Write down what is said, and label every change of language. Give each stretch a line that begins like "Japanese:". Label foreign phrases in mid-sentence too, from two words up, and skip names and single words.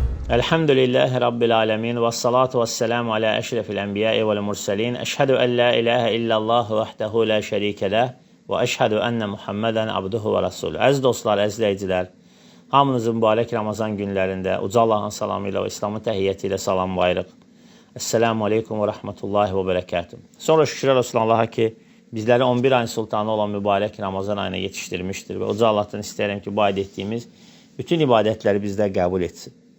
Arabic: الحمد لله رب العالمين والصلاة والسلام على أشرف الأنبياء والمرسلين. أشهد أن لا إله إلا الله وحده لا شريك له وأشهد أن محمدا عبده ورسوله.
Azerbaijani: Əziz dostlar, əzizləyicilər, hamınızın mübarək Ramazan günlərində uca Allahın salamı ilə və İslamın təhiyyəti ilə salamlayırıq.
Arabic: السلام عليكم ورحمة الله وبركاته.
Azerbaijani: Sonra şükürlər olsun Allaha ki, bizləri 11 ayın sultanı olan mübarək Ramazan ayına yetişdirmişdir və uca Allahdan istəyirəm ki, bu ayda etdiyimiz bütün ibadətləri bizdə qəbul etsin.